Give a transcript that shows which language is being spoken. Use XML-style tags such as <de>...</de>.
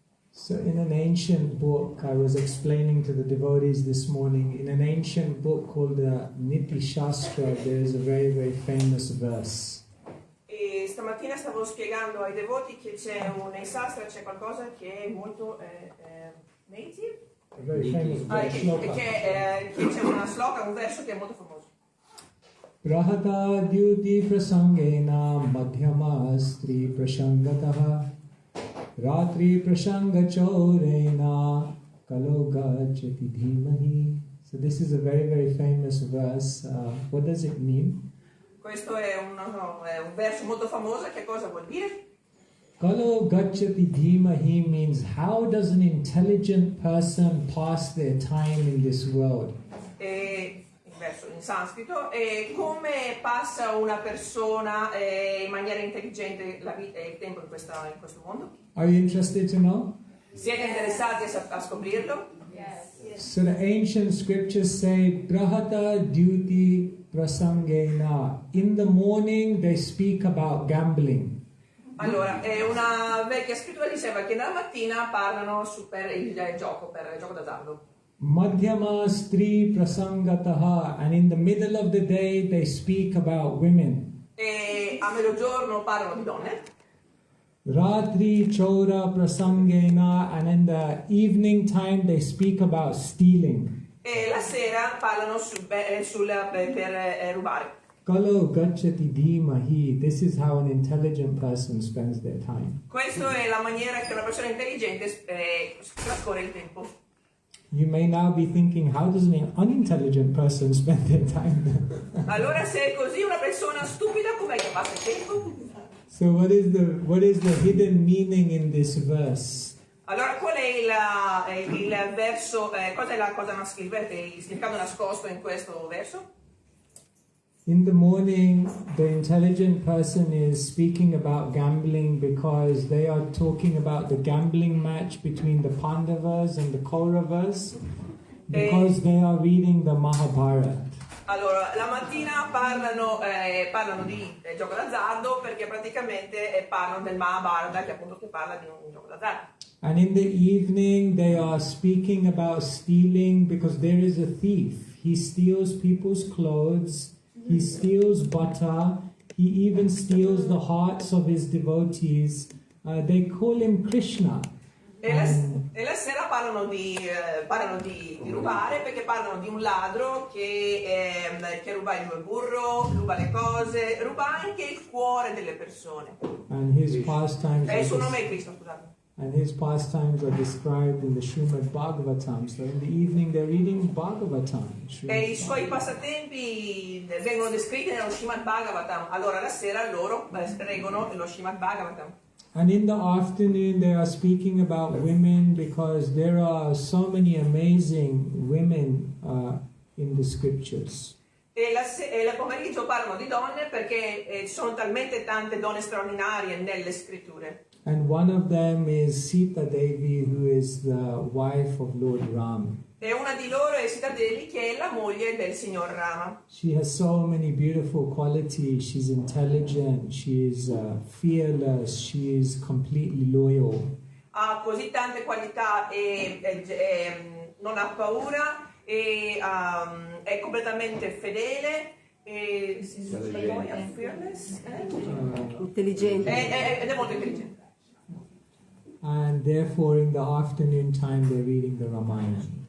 <en>So in an ancient book, I was explaining to the devotees this morning, in an ancient book called the Niti Shastra, there is a very, very famous verse.</en> <it>E stamattina stavo spiegando ai devoti che nei sastra c'è qualcosa che è molto native.</it> <en>A very famous verse.</en> <it>Che c'è una sloka, un verso che è molto famoso.</it> <sa>Brahata dyuti prasangena madhyama stri prasangataha ratri prasanga chorena kalogachati dhimahi.</sa> <en>So this is a very, very famous verse. What does it mean?</en> <it>Questo è un verso molto famoso. Che cosa vuol dire?</it> <sa>Kalo gacchati dhimahi</sa> <en>means how does an intelligent person pass their time in this world?</en> <it>Il verso in sanscrito. Come passa una persona in maniera intelligente la vita e il tempo in questo mondo?</it> <en>Are you interested to know?</en> <it>Siete interessati a scoprirlo?</it> <en>Yes. So the ancient scriptures say</en> <sa>brahata dyuti prasangena.</sa> <en>In the morning they speak about gambling.</en> <it>Allora, una vecchia scrittura diceva che nella mattina parlano per il gioco d'azzardo.</it> <sa>Madhyama stri prasangataha,</sa> <en>and in the middle of the day they speak about women.</en> <it>E a mezzogiorno parlano di donne.</it> <sa>Ratri chora prasangena,</sa> <en>and in the evening time they speak about stealing.</en> <it>E la sera parlano per rubare.</it> <sa>Kalo gacchati dhimahi.</sa> <en>This is how an intelligent person spends their time.</en> <it>Questa è la maniera che una persona intelligente trascorre il tempo.</it> <en>You may now be thinking, how does an unintelligent person spend their time?</en> <it>Allora, se è così, una persona stupida com'è che passa il tempo?</it> <en>So what is the hidden meaning in this verse?</en> <it>Allora, qual è il verso? Cos'è il significato nascosto in questo verso?</it> <en>In the morning, the intelligent person is speaking about gambling because they are talking about the gambling match between the Pandavas and the Kauravas because they are reading the Mahabharata.</en> <it>Allora, la mattina parlano di gioco d'azzardo perché praticamente parlano del Mahabharata che parla di un gioco d'azzardo.</it> <en>And in the evening, they are speaking about stealing because there is a thief. He steals people's clothes. He steals butter. He even steals the hearts of his devotees. They call him Krishna.</en> <it>E la sera parlano di rubare perché parlano di un ladro che ruba il burro, ruba le cose, ruba anche il cuore delle persone.</it> <en>And his pastimes.</en> <it>Il suo nome è Krishna, scusate.</it> <en>And his pastimes are described in the Srimad Bhagavatam. So in the evening they're reading Bhagavatam.</en> <it>E i suoi passatempi vengono descritti nello Srimad Bhagavatam. Allora la sera loro leggono lo Srimad Bhagavatam.</it> <en>And in the afternoon they are speaking about women because there are so many amazing women in the scriptures.</en> <it>E la pomeriggio parlano di donne perché ci sono talmente tante donne straordinarie nelle scritture. And one of them is Sita Devi, who is the wife of Lord Ram. E una di loro è Sita Devi, che è la moglie del signor Rama. She has so many beautiful qualities. She's intelligent, she's fearless, she is completely loyal. Ha così tante qualità e non ha paura e è completamente fedele. Intelligente. Ed è molto intelligente.</it> <en>And therefore in the afternoon time they're reading the Ramayana.</en>